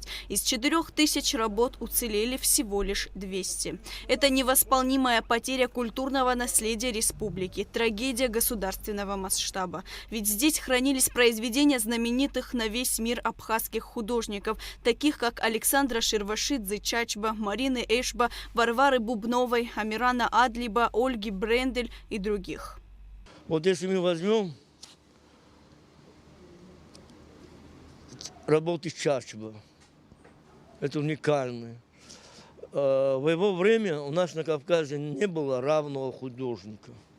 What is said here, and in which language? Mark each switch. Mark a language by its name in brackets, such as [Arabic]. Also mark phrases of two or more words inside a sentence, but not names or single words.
[Russian] Из 4000 работ уцелели всего лишь 200. Это невосполнимая потеря культурного наследия республики, трагедия государственного масштаба. Ведь здесь хранились произведения знаменитых на весь мир абхазских художников, таких как Александра Ширвашидзе Чачба, Марины Эшба, Варвары Бубновой, Амирана Адлиба, Ольги Брендель и других. Вот если мы возьмем работы Чачба, это уникальные. В его время у нас на Кавказе не было равного художника.